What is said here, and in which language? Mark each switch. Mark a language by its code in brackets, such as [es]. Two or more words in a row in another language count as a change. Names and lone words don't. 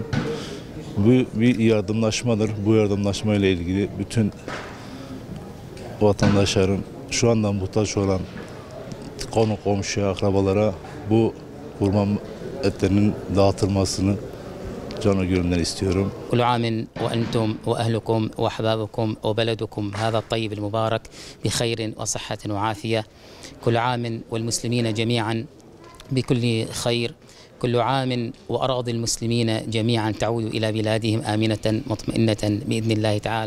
[tr] Bu bir yardımlaşmadır. Bu yardımlaşma ile ilgili bütün vatandaşların şu andan muhtaç olan konu komşuya, akrabalara bu kurban etlerinin dağıtılmasını canı gönülden istiyorum. [ar] كل عام وأنتم وأهلكم وأحبابكم وبلدكم هذا الطيب المبارك بخير وصحة وعافية. كل عام والمسلمين جميعا بكل خير. كل عام وأراضي المسلمين جميعا تعود إلى بلادهم آمنة مطمئنة بإذن الله تعالى.